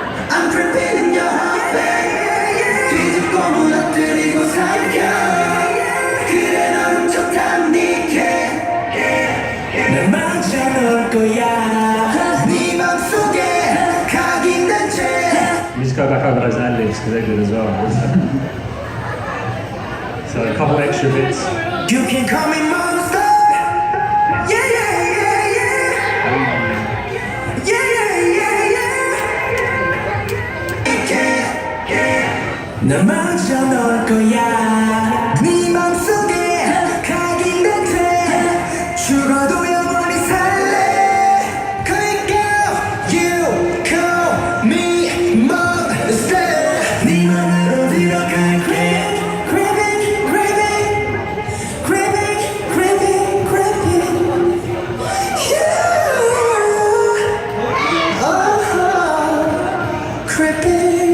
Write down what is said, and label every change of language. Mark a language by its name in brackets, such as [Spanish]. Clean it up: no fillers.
[English] I'm preparing your heart, baby. [Korean] 뒤집고 무너뜨리고 삼켜. 그래 널 훔쳐 탐닉해. 날 망쳐 놓을 거야. 네 맘속에 각인된 채. [English] Let me just go back over those ad-libs. lyrics because they did as well. So a couple extra bits. You can call me monster. Yeah, yeah, yeah, yeah. Yeah, yeah, yeah, yeah. [Korean] 나마저 넣을 거야. 네 맘속에 각인된 채 죽어도 영원히 살래. 그러니까 [English] you call me monster. [Korean] 네 맘으로 들어갈 [English] grab, grab it, grab it, grab it, grab it, grab it. Yeah, grab it.